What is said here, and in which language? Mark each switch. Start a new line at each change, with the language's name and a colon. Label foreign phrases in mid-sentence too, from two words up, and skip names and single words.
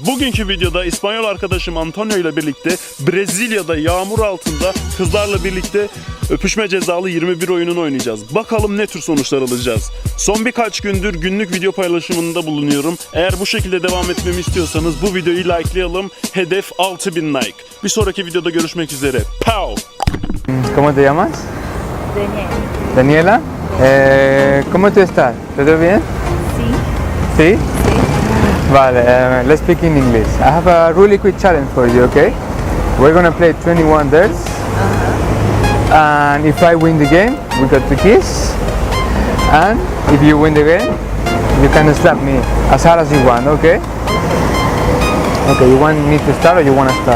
Turkish: Bugünkü videoda İspanyol arkadaşım Antonio ile birlikte Brezilya'da yağmur altında kızlarla birlikte Öpüşme cezalı 21 oyununu oynayacağız. Bakalım ne tür sonuçlar alacağız. Son birkaç gündür günlük video paylaşımında bulunuyorum. Eğer bu şekilde devam etmemi istiyorsanız bu videoyu likelayalım. Hedef 6000 like. Bir sonraki videoda görüşmek üzere. Pow!
Spanish: ¿Cómo te llamas? Daniel. Daniela. ¿Cómo tú estás? ¿Todo bien? Sí. ¿Sí? Vale,
English: let's speak in English. I have a really quick challenge for you, okay? We're gonna play 21 days. And if I win the game, we got to kiss. And if you win the game, you can slap me as hard as you want, okay? Okay, you want me to start or you want to start?